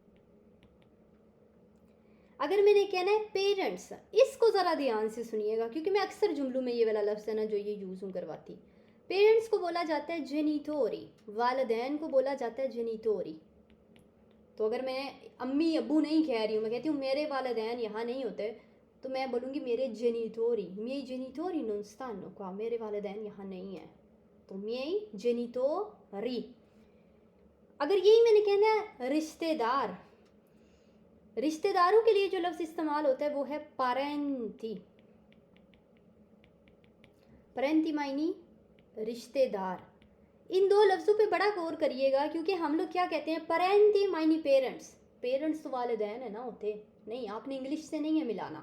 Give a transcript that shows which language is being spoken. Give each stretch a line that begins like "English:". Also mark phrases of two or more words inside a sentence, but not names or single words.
Urdu: اگر میں نے کہنا ہے پیرنٹس، اس کو ذرا دھیان سے سنیے گا کیونکہ میں اکثر جملوں میں یہ والا لفظ ہے نا جو یہ یوز ہوں کرواتی. پیرنٹس کو بولا جاتا ہے جینیتوری، والدین کو بولا جاتا ہے جینیتوری. تو اگر میں امی ابو نہیں کہہ رہی ہوں، میں کہتی ہوں میرے والدین یہاں نہیں ہوتے، تو میں بولوں گی میرے جینیتوری,
Italian: मिei genitori non stanno qua,
Urdu: میرے والدین یہاں نہیں ہیں، تو
Italian: miei genitori।
Urdu: اگر یہی میں نے کہنا ہے رشتہ دار، رشتہ داروں کے لیے جو لفظ استعمال ہوتا ہے وہ ہے parenti। parenti معنی رشتہ دار. ان دو لفظوں پہ بڑا غور کریے گا کیونکہ ہم لوگ کیا کہتے ہیں, parenti معنی پیرنٹس، پیرنٹس تو والدین ہے نا ہوتے نہیں، آپ نے انگلش سے نہیں ہے ملانا.